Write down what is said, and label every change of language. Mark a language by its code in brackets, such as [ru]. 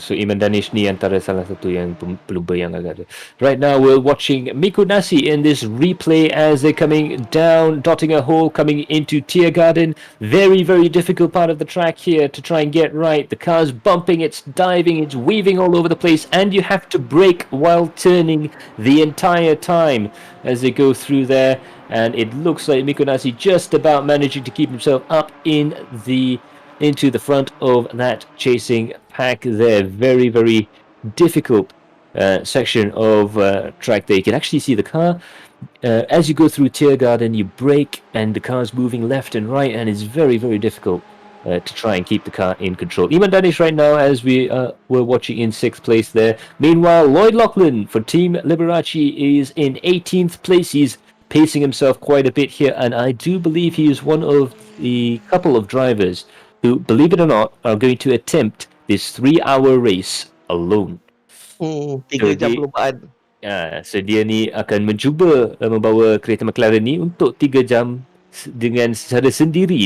[ms] So Iman Danish ni antara salah satu yang pelumba yang agak ada. [en] Right now we're watching Miku Nasi in this replay as they're coming down Dottinger Hole, coming into Tiergarten. Very, very difficult part of the track here to try and get right. The car's bumping, it's diving, it's weaving all over the place, and you have to brake while turning the entire time as they go through there. And it looks like Miku Nasi just about managing to keep himself up into the front of that chasing pack there. Very, very difficult section of track there. You can actually see the car. As you go through Tiergarten, you brake, and the car's moving left and right, and it's very, very difficult to try and keep the car in control. Iman Danish right now, as we were watching, in 6th place there. Meanwhile, Lloyd Lachlan for Team Liberace is in 18th place. He's pacing himself quite a bit here, and I do believe he is one of the couple of drivers who, believe it or not, are going to attempt this 3-hour race alone. [ms] 3 jam perlombaan. So dia ni akan mencuba membawa kereta McLaren ni untuk 3 jam dengan secara sendiri.